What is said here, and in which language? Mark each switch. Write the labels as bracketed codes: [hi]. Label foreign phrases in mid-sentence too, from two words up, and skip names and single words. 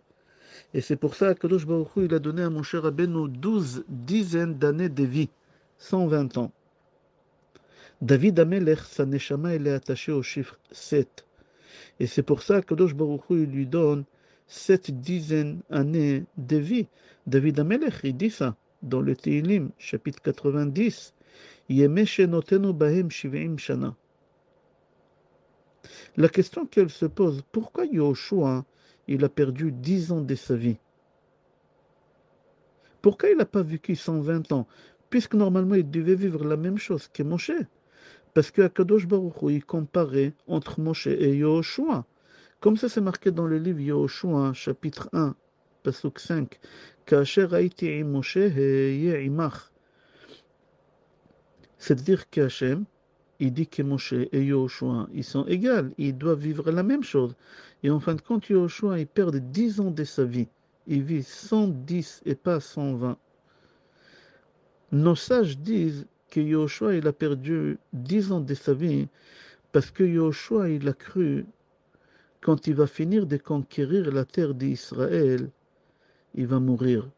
[fr] Et c'est pour ça que Kadosh Baruch Hu, il a donné à Moshe Rabbeinu 12 dizaines d'années de vie, 120 ans. David Amelech, sa Neshama, elle est attachée au chiffre 7. Et c'est pour ça que Kadosh Baruch Hu, il lui donne 7 dizaines d'années de vie. David Amelech, il dit ça dans le Tehillim, chapitre 90. [he] ימי שנותינו בהם 70 שנה. [fr] La question qu'elle se pose, pourquoi Yoshua, il a perdu 10 ans de sa vie? Pourquoi il n'a pas vécu 120 ans? Puisque normalement, il devait vivre la même chose que Moshe. Parce que Akadosh Baruch Hu, il comparait entre Moshe et Yoshua. Comme ça, c'est marqué dans le livre Yoshua, chapitre 1, pasuk 5. [he] כאשר הייתי עם משה אהיה עמך. [fr] C'est-à-dire qu'Hachem, il dit que Moshe et Yoshua, ils sont égaux, ils doivent vivre la même chose. Et en fin de compte, Yoshua, il perd 10 ans de sa vie. Il vit 110 et pas 120. Nos sages disent que Yoshua, il a perdu 10 ans de sa vie parce que Yoshua, il a cru, quand il va finir de conquérir la terre d'Israël, il va mourir.